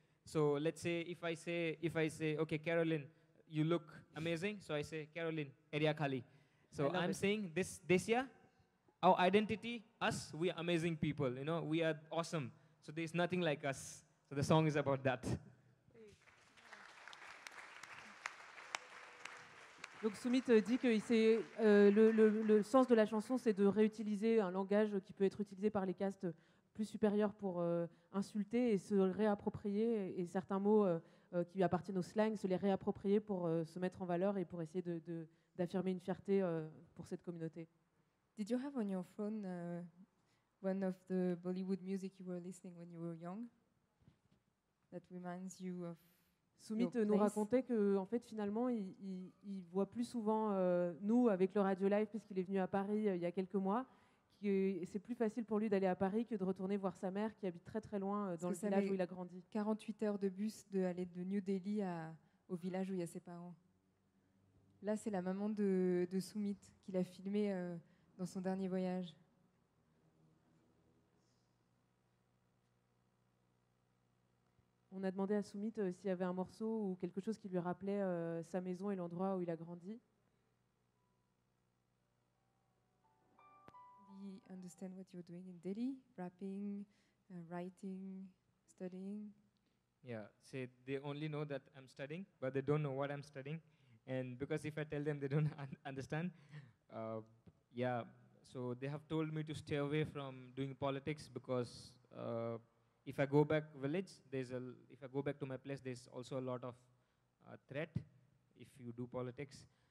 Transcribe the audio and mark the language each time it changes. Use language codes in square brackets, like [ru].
[en] So let's say if I say okay, Caroline, you look amazing. So I say Caroline Area Khali. So I'm saying this Desya, our identity, us, we are amazing people. You know, we are awesome. So there's nothing like us. So the song is about that. [fr] Donc Soumit dit que le sens de la chanson, c'est de réutiliser un langage qui peut être utilisé par les castes plus supérieures pour insulter et se réapproprier, et certains mots qui appartiennent au slang, se les réapproprier pour se mettre en valeur et pour essayer d'affirmer une fierté pour cette communauté. [en] Did you have on your phone one of the Bollywood music you were listening when you were young that reminds you of [fr] Soumit nous racontait que, en fait, finalement, il voit plus souvent nous avec le Radio Live, puisqu'il est venu à Paris il y a quelques mois. C'est plus facile pour lui d'aller à Paris que de retourner voir sa mère qui habite très très loin dans le village où il a grandi. 48 heures de bus d'aller de New Delhi au village où il y a ses parents. Là, c'est la maman de Soumit qu'il a filmé dans son dernier voyage. On a demandé à Soumit s'il y avait un morceau ou quelque chose qui lui rappelait sa maison et l'endroit où il a grandi. [en] Do you understand what you're doing in Delhi? Rapping, writing, studying? Yeah, they only know that I'm studying, but they don't know what I'm studying. And because if I tell them, they don't understand. Yeah, so they have told me to stay away from doing politics because if I go back village, if I go back to my place, there's also a lot of threat if you do politics.